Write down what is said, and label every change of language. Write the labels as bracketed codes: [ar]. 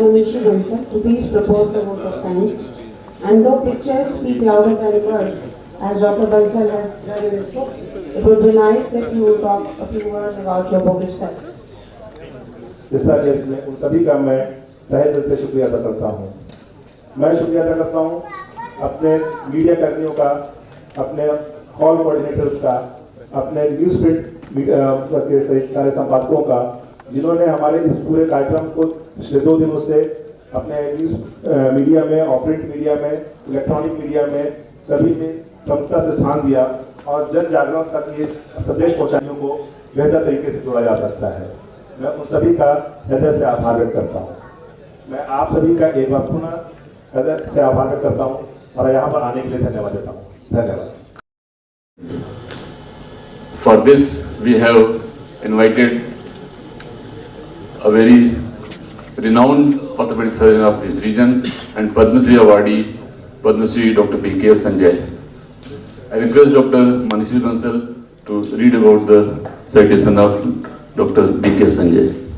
[en] Manishi Bansal to please propose the vote of thanks. And though pictures speak louder than words, as Dr. Bansal has read in his book, it would be nice if you would talk a few words about your book itself. [hi] इसमें उन सभी का मैं तहे दिल से शुक्रिया अदा करता हूँ। मैं शुक्रिया अदा करता हूँ अपने मीडिया कर्मियों का, अपने हॉल कोऑर्डिनेटर्स का, अपने न्यूज़ प्रिंट के सारे संपादकों का, जिन्होंने हमारे इस पूरे कार्यक्रम को पिछले 2 दिनों से अपने न्यूज़ मीडिया में और प्रिंट मीडिया में, इलेक्ट्रॉनिक मीडिया में सभी में प्रमुखता से स्थान दिया और जन जागरण तक ये संदेश पहुँचाने को बेहतर तरीके से जोड़ा जा सकता है। मैं उन सभी का हृदय से आभार व्यक्त करता हूँ। मैं आप सभी का एक बार पुनः हृदय से आभार व्यक्त करता हूँ और यहाँ पर आने के लिए धन्यवाद देता हूँ। धन्यवाद। [en] For this, we have invited a very renowned orthopedic surgeon of this region and Padma Shri awardee, Padma Shri Dr BKS Sanjay. I request Dr Manishi Bansal to read about the citation of Dr BKS Sanjay.